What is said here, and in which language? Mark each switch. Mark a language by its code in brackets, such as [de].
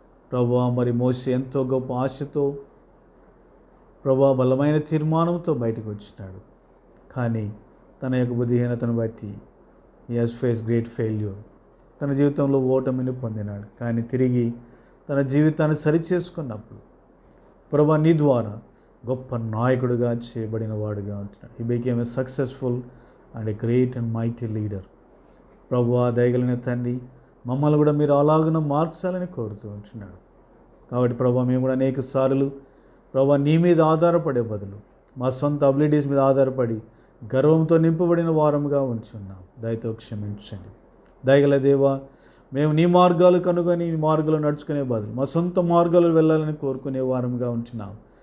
[te] ప్రభు, మరి మోసే ఎంతో గొప్ప ఆశతో, ప్రభు బలమైన తీర్మానంతో బయటకు వచ్చినాడు. కానీ తన యొక్క బుద్ధిహీనతను బట్టి [en] he has faced great failure. [te] తన జీవితంలో ఓటమిని పొందినాడు. కానీ తిరిగి తన జీవితాన్ని సరిచేసుకున్నప్పుడు ప్రభు నీ ద్వారా గొప్ప నాయకుడిగా చేయబడిన వాడుగా ఉంటున్నాడు. [en] he became a successful and a great and mighty leader. [te] ప్రభు, దయగలిగిన తండ్రి, మమ్మల్ని కూడా మీరు అలాగున మార్చాలని కోరుతూ ఉంటున్నాడు. కాబట్టి ప్రభు, మేము కూడా అనేక సార్లు ప్రభు నీ మీద ఆధారపడే బదులు మా సొంత అబిలిటీస్ మీద ఆధారపడి గర్వంతో నింపబడిన వారముగా ఉంచున్నాం. దయతో క్షమించండి. దయగల దేవా, మేము నీ మార్గాలు కనుగొని నీ మార్గాలు నడుచుకునే బదులు మా సొంత మార్గాలు వెళ్ళాలని కోరుకునే వారముగా ఉంటున్నాం.